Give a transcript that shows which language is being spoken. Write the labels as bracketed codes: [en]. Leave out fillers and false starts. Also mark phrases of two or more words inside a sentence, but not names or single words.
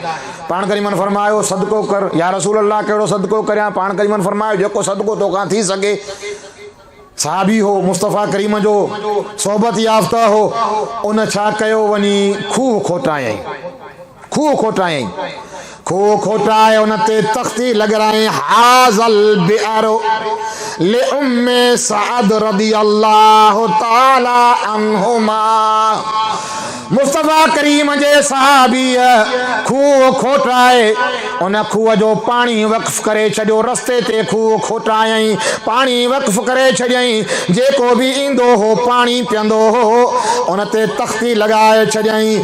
[sd] पाण करीमन फरमायो, सदको कर। [ar] يا رسول الله, [sd] कहिड़ो सदको करियां? पाण करीमन फरमायो, जेको सदको तोखां थी सघे। साहबी हो, मुस्तफ़ा करीम जो सोबत याफ़्ता हो, उन छा कयो? वञी खूह खोटायईं, खूह खोटायईं, खूह खोटाए उन ते तख़्ती लॻरायईं, [ar] هذا البئر لأم سعد رضي الله تعالى عنهما. [sd] मुस्तफ़ा करीम जे सहाबीअ खूह खोटाए उन खूह जो पाणी वक़्फ़ करे छॾियो। रस्ते ते खूह खोटायईं, पाणी वक़्फ़ करे छॾियईं, जेको बि ईंदो हो पाणी पीअंदो हो, उन ते तख़्ती लॻाए छॾियईं।